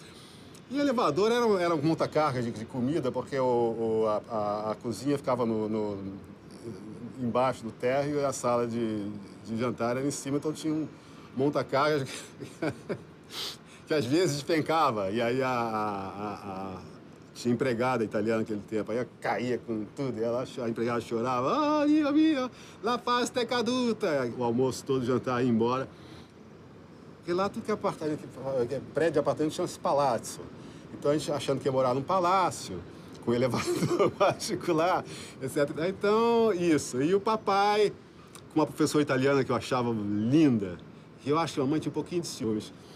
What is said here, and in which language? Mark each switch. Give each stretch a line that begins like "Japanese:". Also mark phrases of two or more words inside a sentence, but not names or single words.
Portuguese: E o elevador era um monta-carga de comida, porque a cozinha ficava embaixo do térreo e a sala de jantar era em cima, então tinha um monta-carga que às vezes despencava, e aí tinha empregada italiana naquele tempo, aí caía com tudo, e a empregada chorava,
Italian: Dio mio, la pasta é caduta.
Portuguese: O almoço todo, o jantar, ia embora. Porque lá tudo que é prédio de apartamento chama-se palácio. Então a gente achando que ia morar num palácio, com elevador particular, etc. Então, isso. E o papai, com uma professora italiana que eu achava linda, que eu acho que a mãe tinha um pouquinho de ciúmes.